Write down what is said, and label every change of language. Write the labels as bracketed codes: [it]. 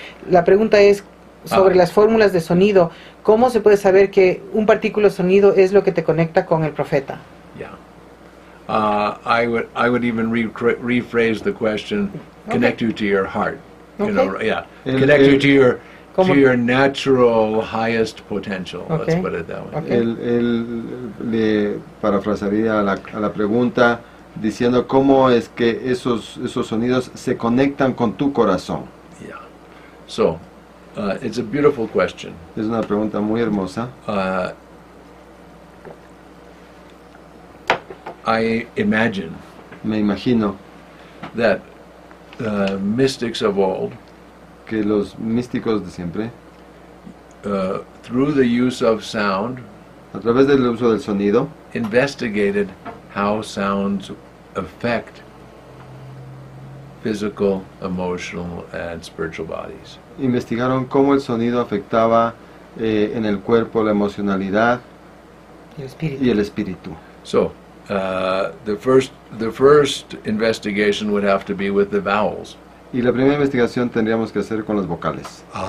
[es] La pregunta es sobre las fórmulas de sonido. ¿Cómo se puede saber que un particular sonido es lo que te conecta con el profeta? [en] Yeah. I would even rephrase the question, connect you to your heart. You know, Okay. yeah. [es] El- [en] Connect you [es] el- [en] to your natural highest potential. Okay. Let's put it that way. Okay. [es] Él le parafrasearía a la pregunta diciendo cómo es que esos sonidos se conectan con tu corazón. [en] Yeah. So, it's a beautiful question. [es] Es una pregunta muy hermosa. [en] I imagine [es] Me imagino [en] that mystics of old, [es] que los místicos de siempre, [en] through the use of sound, [es] a través del uso del sonido, [en] investigated how sounds affect physical, emotional, and spiritual bodies. [es] investigaron cómo el sonido afectaba en el cuerpo la emocionalidad El espíritu. y el espíritu. [en] So, the first investigation would have to be with the vowels. [es] Y la primera investigación tendríamos que hacer con las vocales.